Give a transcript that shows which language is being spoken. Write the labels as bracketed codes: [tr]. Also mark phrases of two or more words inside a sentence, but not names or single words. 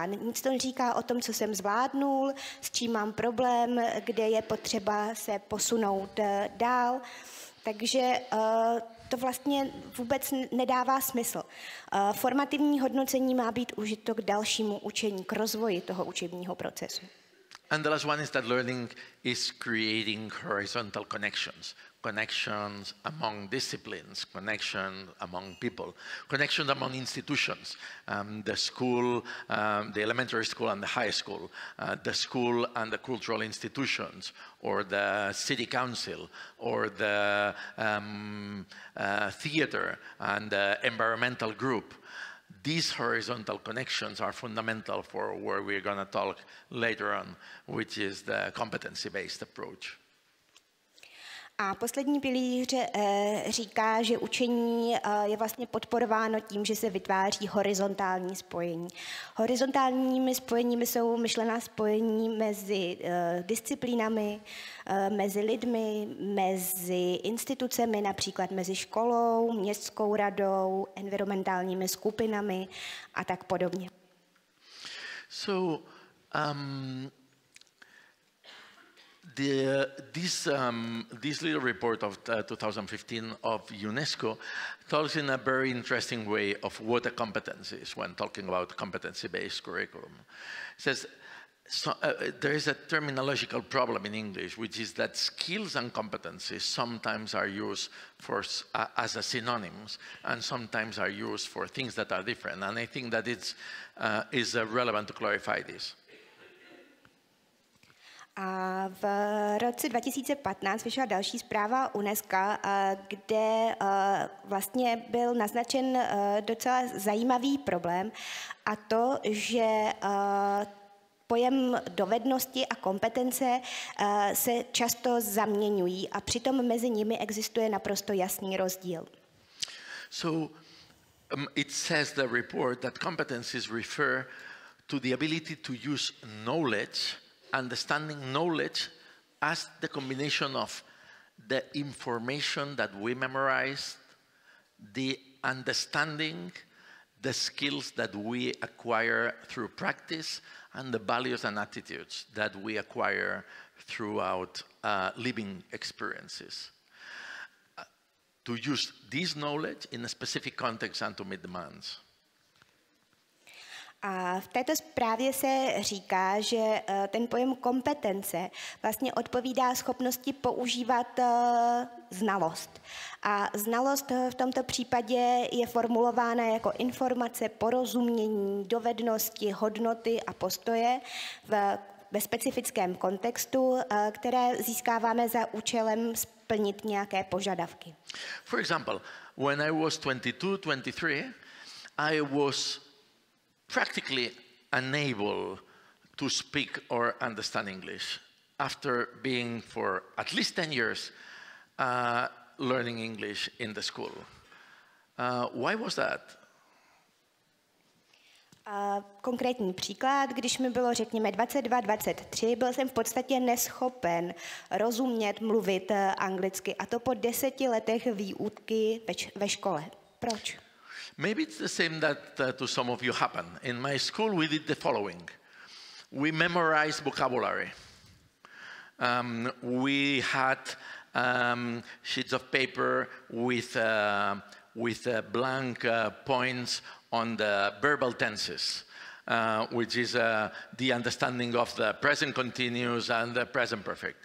[cs] Nic to neříká o tom, co jsem zvládnul, s čím mám problém, kde je potřeba se posunout dál. Takže to vlastně vůbec nedává smysl. Formativní hodnocení má být užito k dalšímu učení, k rozvoji toho učebního procesu. [en] And the last one is that learning is creating horizontal connections. Connections among disciplines, connections among people, connections among institutions, the school, the elementary school and the high school, the school and the cultural institutions, or the city council, or the theater and the environmental group. These horizontal connections are fundamental for where we're going to talk later on, which is the competency-based approach. [cs] A poslední pilíř říká, že učení je vlastně podporováno tím, že se vytváří horizontální spojení. Horizontálními spojeními jsou myšlená spojení mezi disciplínami, mezi lidmi, mezi institucemi, například mezi školou, městskou radou, environmentálními skupinami a tak podobně. [en] So, this little report of 2015 of UNESCO talks in a very interesting way of what a competence is when talking about competency-based curriculum. It says there is a terminological problem in English, which is that skills and competencies sometimes are used as a synonyms and sometimes are used for things that are different. And I think that it's relevant to clarify this. [cs] A v roce 2015 vyšla další zpráva UNESCO, kde vlastně byl naznačen docela zajímavý problém, a to, že pojem dovednosti a kompetence se často zaměňují a přitom mezi nimi existuje naprosto jasný rozdíl. [en] So it says the report that competencies refer to the ability to use knowledge, understanding knowledge as the combination of the information that we memorized, the understanding, the skills that we acquire through practice, and the values and attitudes that we acquire throughout living experiences. To use this knowledge in a specific context and to meet demands. [cs] A v této zprávě se říká, že ten pojem kompetence vlastně odpovídá schopnosti používat znalost. A znalost v tomto případě je formulována jako informace, porozumění, dovednosti, hodnoty a postoje ve specifickém kontextu, které získáváme za účelem splnit nějaké požadavky. [en] For example, when I was 22, 23, I was practically unable to speak or understand English after being for at least 10 years learning English in the school. Why was that? [cs] Konkrétní příklad, když mi bylo řekněme 22, 23, byl jsem v podstatě neschopen rozumět, mluvit anglicky, a to po 10 letech výuky ve škole. Proč? [en] Maybe it's the same that to some of you happened. In my school, we did the following. We memorized vocabulary. We had sheets of paper with blank points on the verbal tenses, which is the understanding of the present continuous and the present perfect.